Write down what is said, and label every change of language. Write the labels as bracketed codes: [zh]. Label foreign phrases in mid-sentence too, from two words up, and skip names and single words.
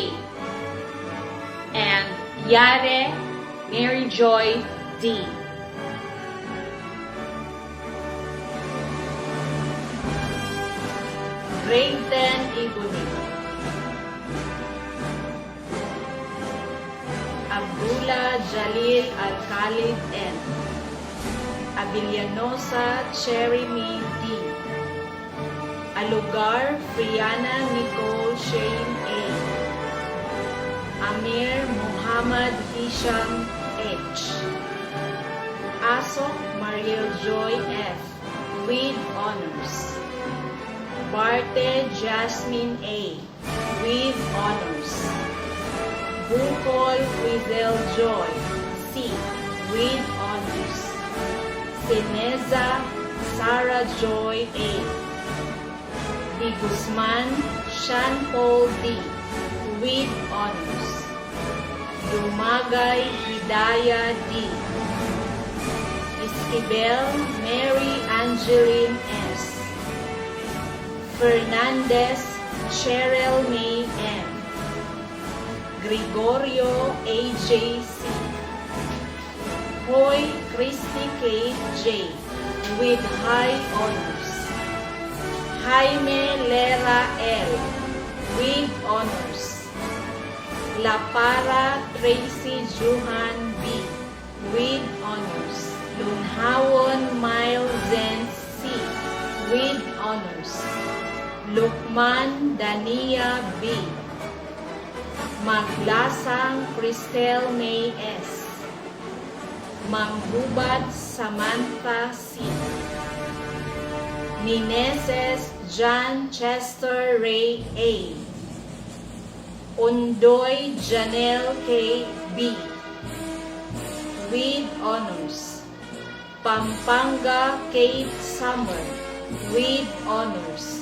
[en] and Yare Mary Joy D. Grade 10 Ibunin. Abdullah Jalil Al-Khalid N. Abilianosa Cherimy D. Alugar Friana Nicole Shane A. Amir Muhammad Hisham H. Asok Mariel Joy F. with honors. Barte Jasmine A. with honors. Bukol Wizel Joy C. with honors. Sineza Sarah Joy A. Di Guzman Sean Paul D. with honors. Dumagay Hidaya D. Esquivel Mary Angeline S. Fernandez Cheryl May M. Gregorio AJ C. Hoy Christy K. J. with high honors. Jaime Lera L. with honors. La Para Tracy Juhan B. with honors. Lunhawon Miles Zen C. with honors. Lukman Dania B. Maglasang Cristel May S. Manggubad Samantha C. Meneses John Chester Ray A. Undoy Janelle K. B. with honors. Pampanga Kate Summer with honors.